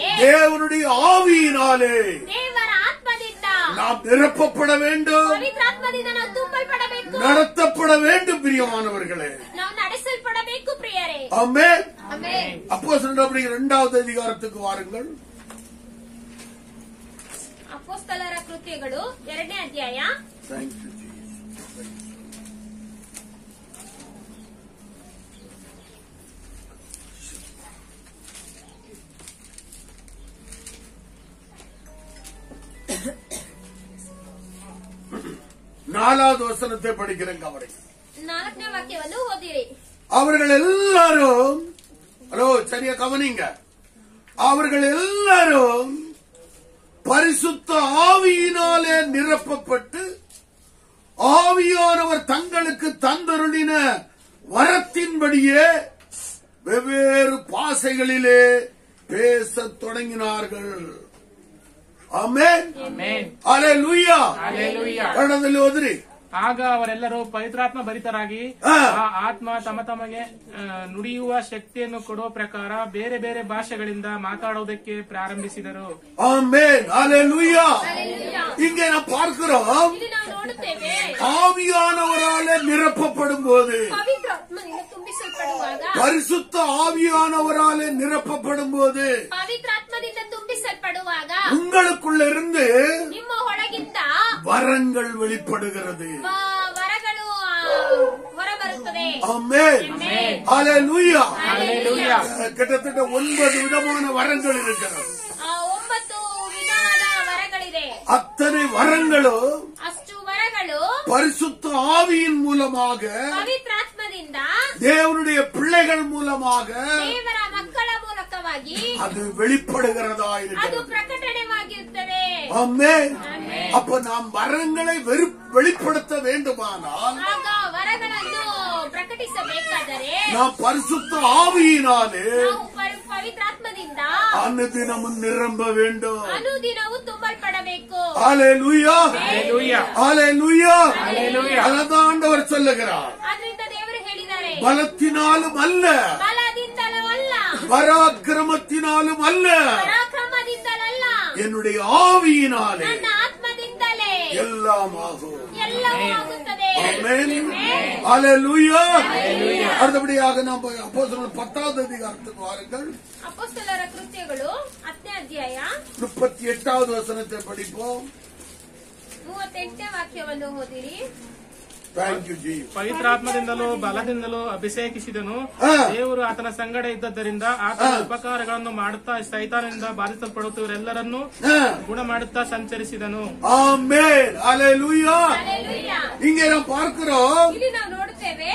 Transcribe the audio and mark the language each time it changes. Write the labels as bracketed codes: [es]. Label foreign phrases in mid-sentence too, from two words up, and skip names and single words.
[ta] தேவனுடைய ஆவியினாலே [kn] ದೇವರ ಆತ್ಮದಿಂದ, [ta] நாம் நிரப்பப்பட வேண்டும், [kn] ಪವಿತ್ರಾತ್ಮದಿಂದ ನಾವು ತುಂಬಲ್ಪಡಬೇಕು, [ta] நடத்தப்பட வேண்டும். பிரியமானவர்களே, [kn] ನಾವು ನಡೆಸಲ್ಪಡಬೇಕು ಪ್ರಿಯರೇ. [ta] ஆமென். [kn] ಆಮೆನ್. [ta] அப்போஸ்தலர் 2வது அதிகாரத்துக்கு வாருங்கள். [kn] ಅಪೊಸ್ತಲರ ಕೃತ್ಯಗಳು 2ನೇ ಅಧ್ಯಾಯ. [en] Thank you, Jesus. [ta] நாலாவது வசனத்தை படிக்கிறேன், கவலை. [kn] 4ನೇ ವಾಕ್ಯವನ್ನು ಓದಿರಿ. [ta] அவர்கள் எல்லாரும், ஹலோ சரியா கவனிங்க, அவர்கள் எல்லாரும் பரிசுத்த ஆவியினாலே நிரப்பப்பட்டு ஆவியானவர் தங்களுக்கு தந்தருளின வரத்தின்படியே வெவ்வேறு பாசைகளிலே பேசத் தொடங்கினார்கள். ஆமென். [en] Amen. [ta] ஹல்லேலூயா. [en] Hallelujah. [kn] ಕನ್ನಡದಲ್ಲಿ ಓದ್ರಿ. ಆಗ ಅವರೆಲ್ಲರೂ ಪವಿತ್ರಾತ್ಮ ಭರಿತರಾಗಿ ಆ ಆತ್ಮ ತಮ್ಮ ತಮಗೆ ನುಡಿಯುವ ಶಕ್ತಿಯನ್ನು ಕೊಡುವ ಪ್ರಕಾರ ಬೇರೆ ಬೇರೆ ಭಾಷೆಗಳಿಂದ ಮಾತಾಡುವುದಕ್ಕೆ ಪ್ರಾರಂಭಿಸಿದರು. [ta] ஆமென், ஹalleluya. இங்கே நாம் பார்க்கிறோம், [kn] ಇಲ್ಲಿ ನಾವು ನೋಡುತ್ತೇವೆ, [ta] ஆவியானவராலே நிரப்பப்படும் போது, [kn] ಪವಿತ್ರಾತ್ಮನಿಂದ ತುಂಬಿಸಲ್ಪಡುವಾಗ, [ta] பரிசுத்த ஆவியானவராலே நிரப்பப்படும் போது, [kn] ಪವಿತ್ರಾತ್ಮದಿಂದ ತುಂಬಿಸಲ್ಪಡುವಾಗ [ta] உங்களுக்குள்ள இருந்து [kn] ನಿಮ್ಮ ಒಳಗಿಂದ [ta] வரங்கள் வெளிப்படுகிறது. [kn] ವರಗಳು ಹೊರಬರುತ್ತದೆ. [ta] ஆமென், ஹalleluya. [en] Hallelujah. [ta] கிட்டத்தட்ட 9 விதமான வரங்கள் இருக்கிறது. [kn] 9 ವಿಧವಾದ ವರಗಳಿದೆ. [ta] அத்தனை வரங்களும் [kn] ಅಷ್ಟು ವರಗಳು [ta] பரிசுத்த ஆவியின் மூலமாக, [kn] ಪವಿತ್ರಾತ್ಮದಿಂದ [ta] தேவனுடைய பிள்ளைகள் மூலமாக [kn] ದೇವರ ಮಕ್ಕಳ ಮೂಲಕವಾಗಿ [ta] அது வெளிப்படுகிறதா [kn] ಅದು [ta] இருக்கிறது. [kn] ಪ್ರಕಟಣೆವಾಗಿರುತ್ತದೆ. [ta] ஆமென். அப்ப நாம் வரங்களை வெளிப்படுத்த வேண்டுமானால் [kn] ಆಗ ವರಗಳನ್ನು ಪ್ರಕಟಿಸಬೇಕಾದರೆ [ta] நாம் பரிசுத்த ஆவியினாலே [kn] ನಾವು ಪವಿತ್ರಾತ್ಮದಿಂದ [ta] அனுதினமும் நிரம்ப வேண்டும். [kn] ಅನುದಿನವೂ ತುಂಬಲ್ಪಡಬೇಕು. [ta] ஹalleluya, [en] Hallelujah. [ta] ஹalleluya. [en] Hallelujah. [ta] அதான் ஆண்டவர் சொல்லுகிறார், [kn] ಆದ್ರಿಂದ ದೇವರು ಹೇಳಿದ್ದಾರೆ, [ta] பலத்தினாலும் அல்ல, [kn] ಬಲದಿಂದಲೂ ಅಲ್ಲ, [ta] பராக்கிரமத்தினாலும் அல்ல, [kn] ಪರಾಕ್ರಮದಿಂದಲಲ್ಲ, [ta] என்னுடைய ஆவியினாலே [kn] ನನ್ನ ಆತ್ಮದಿಂದಲೇ [ta] எல்லாம் ஆகும். [kn] ಎಲ್ಲವೂ ಆಗುತ್ತದೆ. [ta] ஆமென், ஹalleluya. அடுத்தபடியாக நாம் அப்போஸ்தலர் 10வது அதிகாரத்துக்கு வாருங்கள். [kn] ಅಪೊಸ್ತಲರ ಕೃತ್ಯಗಳು 10ನೇ ಅಧ್ಯಾಯ [ta] 38வது வசனத்தை படிப்போம். [kn] 38ನೇ ವಾಕ್ಯವನ್ನು ಓದಿರಿ. [en] Thank you, Jesus. [kn] ಪವಿತ್ರಾತ್ಮದಿಂದಲೂ ಬಲದಿಂದಲೂ ಅಭಿಷೇಕಿಸಿದನು. ದೇವರು ಆತನ ಸಂಗಡ ಇದ್ದದ್ದರಿಂದ ಆತನ ಉಪಕಾರಗಳನ್ನು ಮಾಡುತ್ತಾ ಸೈತಾನದಿಂದ ಬಾಧಿಸಲ್ಪಡುತ್ತವರೆಲ್ಲರನ್ನೂ ಗುಣ ಮಾಡುತ್ತಾ ಸಂಚರಿಸಿದನು. [ta] ஆமென், ஹalleluya. [kn] ಹಲ್ಲೆಲೂಯಾ. [ta] இங்கே நாம் பார்க்கிறோம், [kn] ಇಲ್ಲಿ ನಾವು ನೋಡುತ್ತೇವೆ,